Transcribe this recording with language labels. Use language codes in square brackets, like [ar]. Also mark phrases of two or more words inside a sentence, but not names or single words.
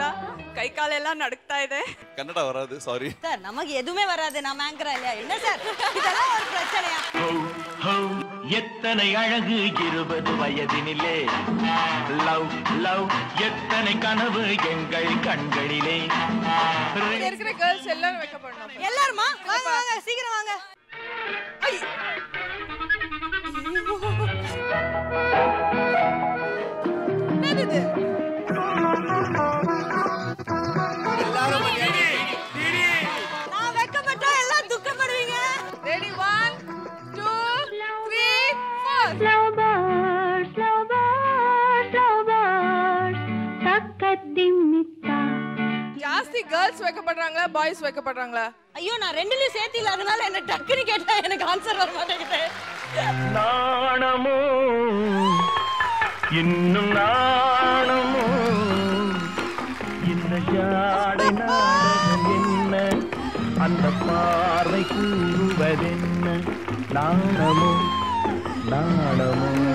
[kn] ಕೈ ಕಾಲೆಲ್ಲ ನಡುಕ್ತಾ ಇದೆ. [ta] கன்னட வராது, சாரி சார். நமக்கு எதுவுமே வராது, நான் ஆங்கரா இல்லையா? என்ன சார் இதெல்லாம் ஒரு பிரச்சனையா? எத்தனை அழகு 20 வயதினிலே, லவ் லவ் எத்தனை கனவு எங்கள் கண்களிலே. இருக்கிற கேர்ள்ஸ் எல்லாரும் வெக்க பண்ணணும். எல்லாருமா வாங்க வாங்க சீக்கிரம் வாங்க. என்னது எல்லாரும் ரெடி டிடி. நான் வெக்கப்பட்டா எல்லாம் துக்கப்படுவீங்க. ரெடி 1 2 3 4. [en] Slow bird, takadimita. [ta] ஜாஸ்தி கேர்ள்ஸ் வெக்கப்படுறாங்களா பாய்ஸ் வெக்கப்படுறாங்களா? ஐயோ, நான் ரெண்டுலயும் சேர்த்து இல்ல, அதனால என்ன டக்குன்னு கேட்டா எனக்கு ஆன்சர் வர மாட்டேங்குது. நாணமோ இன்னும் நாணமோ, இந்த ஜாடை நாடகம் என்ன, அந்த பார்வை கூறுவதென்ன, நாணமோ நாணமோ.